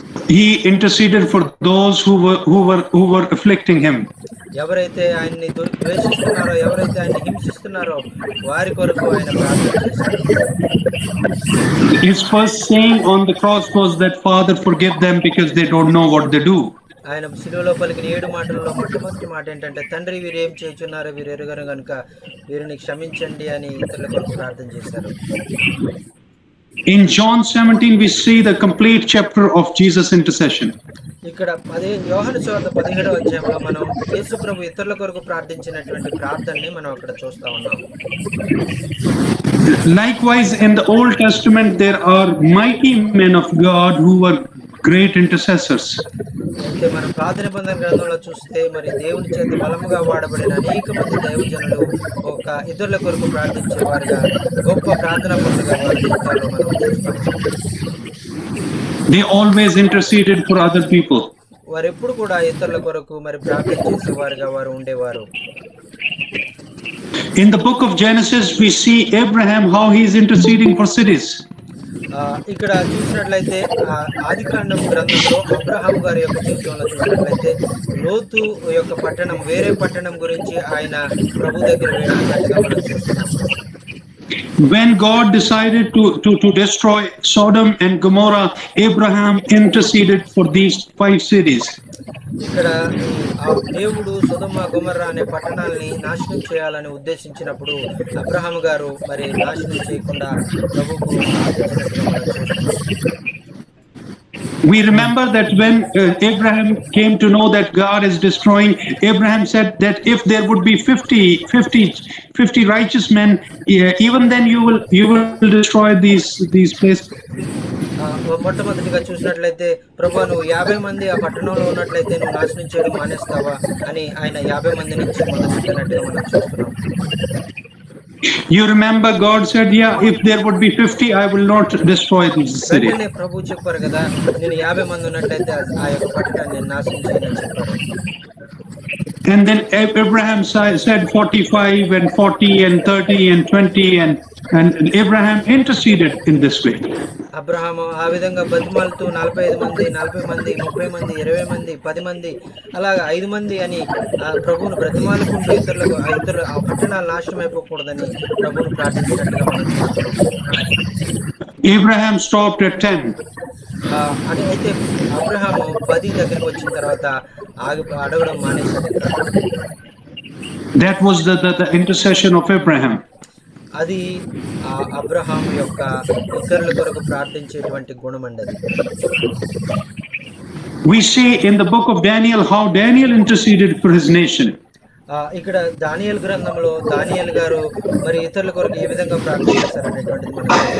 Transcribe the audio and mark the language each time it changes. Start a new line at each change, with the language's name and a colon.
English: he interceded for those who were afflicting him.
Telugu: ఎవరైతే ఆయన్ని ద్వేషిస్తున్నారో, ఎవరైతే ఆయన్ని హింసిస్తున్నారో వారి కొరకు ఆయన ప్రార్థన చేశారు.
English: His first saying on the cross was that, Father, forgive them because they don't know what they do.
Telugu: ఆయన సిలువలో పలికిన 7 మాటలలో మొట్టమొదటి మాట ఏంటంటే, తండ్రి వీరు ఏం చేయుచున్నారో వీరు ఎరుగరు గనుక వీరిని క్షమించండి అని ఇతరుల కొరకు ప్రార్థన చేశారు.
English: In John 17 we see the complete chapter of Jesus' intercession.
Telugu: ఇక్కడ యోహాను సువార్త 17వ అధ్యాయంలో మనం యేసు ప్రభు ఇతరుల కొరకు ప్రార్థించినటువంటి ప్రార్థనని మనం అక్కడ చూస్తా ఉన్నాం.
English: Likewise, in the Old Testament there are mighty men of God who were great intercessors.
Telugu: అయితే మనం పాత నిబంధన గ్రంథంలో చూస్తే మరి దేవుని చేత బలముగా వాడబడిన అనేక మంది దైవజనులు ఒక ఇతరుల కొరకు ప్రార్థించేవారుగా గొప్ప ప్రార్థనా పరులుగా వారి జీవితాల్లో మనం చూస్తాం.
English: They always interceded for other people.
Telugu: వారు ఎప్పుడు కూడా ఇతరుల కొరకు మరి ప్రార్థన చేసేవారుగా వారు ఉండేవారు.
English: In the book of Genesis we see Abraham how he is interceding for cities.
Telugu: ఇక్కడ చూసినట్లయితే ఆదికాండం గ్రంథంలో అబ్రహాం గారి యొక్క జీవితంలో చూసినట్లయితే లోతు యొక్క పట్టణం వేరే పట్టణం గురించి ఆయన ప్రభు దగ్గర వేడుకున్నట్టుగా మనం చూస్తున్నాం.
English: When God decided to destroy Sodom and Gomorrah, Abraham interceded for these 5 cities.
Telugu: ఇక్కడ దేవుడు సొదొమ గొమొర్రా అనే పట్టణాలని నాశనం చేయాలని ఉద్దేశించినప్పుడు అబ్రహాం గారు మరి నాశనం చేయకుండా ప్రభువుకు ప్రార్థించినట్టుగా మనం చూస్తున్నాం.
English: We remember that when Abraham came to know that God is destroying, Abraham said that if there would be 50 righteous men, even then you will destroy these places.
Telugu: మొట్టమొదటిగా చూసినట్లయితే ప్రభు నువ్వు 50 మంది ఆ పట్టణంలో ఉన్నట్లయితే నువ్వు నాశనం చేయడం మానేస్తావా అని ఆయన 50 మంది నుంచి మొదలుపెట్టినట్టుగా మనం చూస్తున్నాం.
English: You remember God said, yeah, if there would be 50, I will not destroy this city.
Telugu: ప్రభు చెప్పారు కదా, నేను 50 మంది ఉన్నట్లయితే ఆ యొక్క పట్టణాన్ని నేను నాశనం చేయనని చెప్పారు.
English: And then Abraham said 45 and 40 and 30 and 20 and Abraham interceded in this way.
Telugu: Abraham ఆ విధంగా బతిమాలుతూ 45 మంది 40 మంది 30 మంది 20 మంది 10 మంది అలాగా 5 మంది అని ప్రభువును బ్రతిమాలుకుంటూ ఇతరులు ఆ పట్టణాలు నాశనం అయిపోకూడదని ప్రభువును ప్రార్థించినట్టుగా మనం
English: Abraham stopped at 10.
Telugu: అని అయితే అబ్రహాము 10 దగ్గరికి వచ్చిన తర్వాత అడగడం మానేశాడు.
English: That was the intercession of Abraham.
Telugu: అది అబ్రహాం యొక్క ఇతరుల కొరకు ప్రార్థించేటువంటి గుణం అండి.
English: We see in the book of Daniel how Daniel interceded for his nation.
Telugu: ఇక్కడ దానియేలు గ్రంథంలో దానియేలు గారు మరి ఇతరుల కొరకు ఏ విధంగా ప్రార్థన చేశారనేటువంటిది మనం